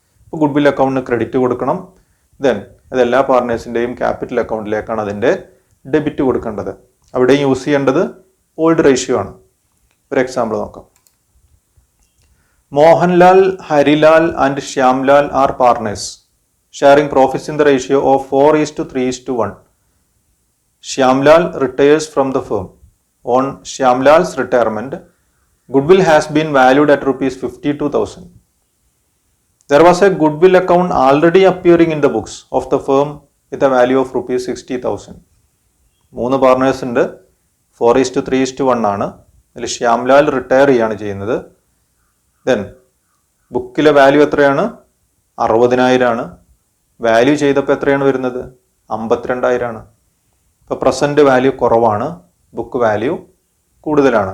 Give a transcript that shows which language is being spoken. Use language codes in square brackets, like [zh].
[ml] അപ്പോൾ good will അക്കൗണ്ടിന് credit കൊടുക്കണം. Then അത് എല്ലാ പാർട്ട്നേഴ്സിൻ്റെയും ക്യാപിറ്റൽ അക്കൗണ്ടിലേക്കാണ് അതിൻ്റെ ഡെബിറ്റ് കൊടുക്കേണ്ടത്. അവിടെയും യൂസ് ചെയ്യേണ്ടത് ഓൾഡ് റേഷ്യോ ആണ്. ഒരു എക്സാമ്പിൾ നോക്കാം. [en] Mohanlal, Harilal and Shyamlal are partners sharing profits in the ratio of 4:3:1. Shyamlal retires from the firm. On Shyamlal's retirement, goodwill has been valued at ₹52,000. There was a goodwill account already appearing in the books of the firm with a value of ₹60,000. [ml] 3 partners ഉണ്ട്. 4:3:1 ആണ്. അതിൽ Shyamlal retire ചെയ്യാണ് ചെയ്യുന്നത്. Then ബുക്കിലെ value എത്രയാണ്? 60,000 ആണ്. Value ചെയ്തപ്പോൾ എത്രയാണ് വരുന്നത്? 52,000 ആണ്. ഇപ്പോൾ പ്രസൻറ്റ് വാല്യൂ കുറവാണ്, ബുക്ക് വാല്യൂ കൂടുതലാണ്.